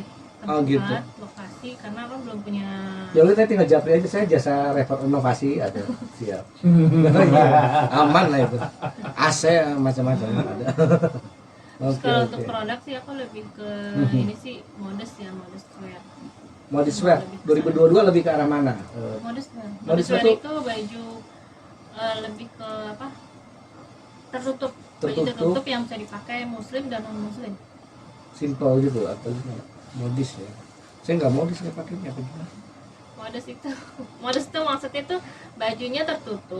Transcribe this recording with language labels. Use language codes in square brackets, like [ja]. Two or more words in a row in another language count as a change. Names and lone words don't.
[id] Tempat, Oh, gitu. lokasi, karena aku belum punya. Ya udah tinggal japri aja, saya jasa renovasi ada. Siap. Iya, aman lah itu. AC macam-macam ada. Terus Oke, kalau oke. untuk produk sih aku lebih ke ini sih modest ya, [en] modest wear. Modest wear [id] 2022 lebih ke arah mana? [en] Modest wear. Modest Modest wear wear [id] tuh- itu baju lebih ke apa? Tertutup. Baju Tertutup. tertutup yang bisa dipakai muslim dan non muslim. Simple gitu atau gimana? Modis ya. Saya nggak modis nggak pakainya apa gimana? Modest itu modest itu maksudnya tuh bajunya tertutup,